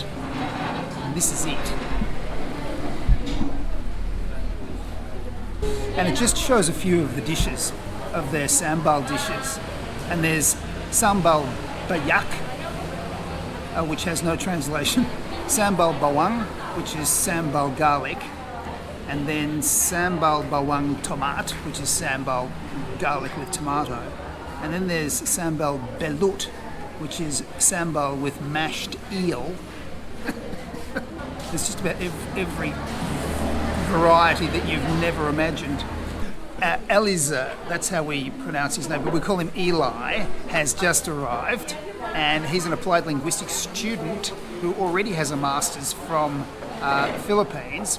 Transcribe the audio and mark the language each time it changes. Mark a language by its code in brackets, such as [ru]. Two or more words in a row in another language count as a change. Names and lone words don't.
[en] And this is it. And it just shows a few of the dishes, of their sambal dishes. And there's [id] sambal bayak, [en] which has no translation, [id] sambal bawang, [en] which is sambal garlic, and then [id] sambal bawang tomat, [en] which is sambal garlic with tomato, and then there's [id] sambal belut, [en] which is sambal with mashed eel. There's just about every variety that you've never imagined. Eliza, that's how we pronounce his name, but we call him Eli, has just arrived, and he's an applied linguistics student who already has a master's from the Philippines.